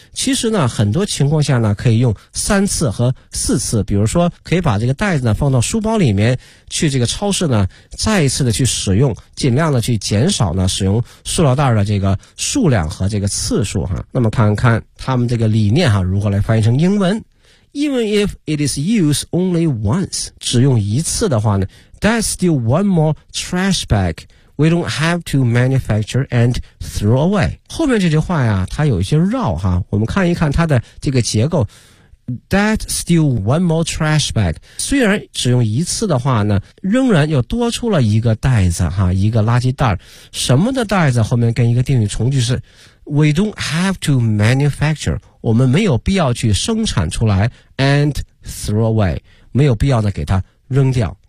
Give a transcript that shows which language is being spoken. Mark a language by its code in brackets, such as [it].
[zh] 其实呢很多情况下呢可以用三次和四次，比如说可以把这个袋子呢放到书包里面，去这个超市呢再一次的去使用，尽量的去减少呢使用塑料袋的这个数量和这个次数哈。那么看看他们这个理念哈如何来翻译成英文。 [en] Even if it is used only once, [zh] 只用一次的话呢 [en] that's still one more trash bag we don't have to manufacture and throw away. [zh] 后面这句话呀它有一些绕哈，我们看一看它的这个结构。 [en] That's still one more trash bag. [zh] 虽然只用一次的话呢仍然又多出了一个袋子哈，一个垃圾袋。什么的袋子后面跟一个定语从句是 [en] We don't have to manufacture, [zh] 我们没有必要去生产出来 [en] and throw away, [zh] 没有必要的给它扔掉。